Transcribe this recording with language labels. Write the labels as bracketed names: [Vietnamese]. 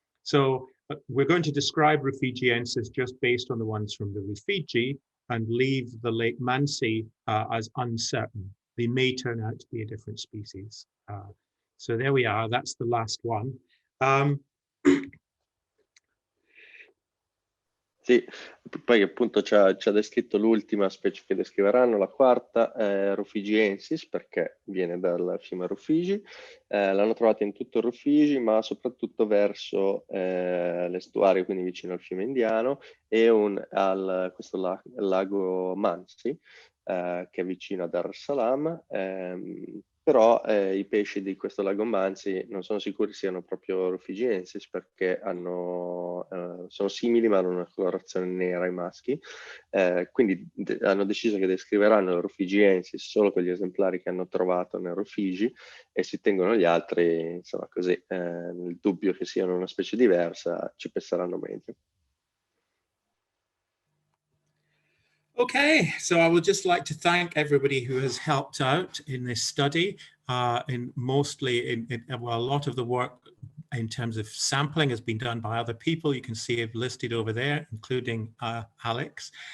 [English] So we're going to describe rufigiensis just based on the ones from the Rufiji and leave the Lake Mansi as uncertain. They may turn out to be a different species. So there we are, that's the last one. [Italian] Sì, poi appunto ci ha descritto l'ultima specie che descriveranno, la quarta, Rufigiensis, perché viene dal fiume Rufiji. L'hanno trovata in tutto il Rufiji, ma soprattutto verso l'estuario, quindi vicino al fiume Indiano, e questo lago Mansi, che è vicino a Dar es Salaam. Però i pesci di questo lago Mansi non sono sicuri siano proprio rufigiensis, perché sono simili ma hanno una colorazione nera i maschi, quindi hanno deciso che descriveranno il rufigiensis solo con gli esemplari che hanno trovato nel Rufiji e si tengono gli altri, insomma così, nel dubbio che siano una specie diversa ci penseranno meglio. [English] Okay, so I would just like to thank everybody who has helped out in this study, well, a lot of the work in terms of sampling has been done by other people. You can see it listed over there, including Alex.